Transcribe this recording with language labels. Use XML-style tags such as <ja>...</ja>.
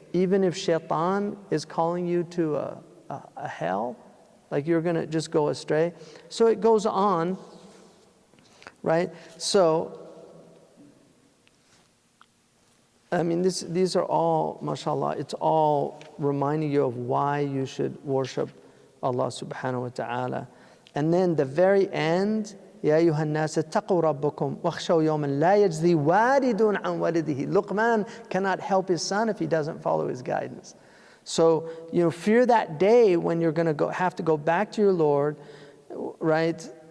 <en>even if shaitan is calling you to a hell, like you're going to just go astray. So it goes on, right? So, I mean, these are all, mashallah, it's all reminding you of why you should worship Allah subhanahu wa ta'ala. And then the very end,</en> <ar>يا أيها الناس اتقوا ربكم واخشوا يوما لا يجزي والد عن ولده.</ar> <en>Luqman cannot help his son if he doesn't follow his guidance. So, fear that day when you're going to have to go back to your Lord, right?</en>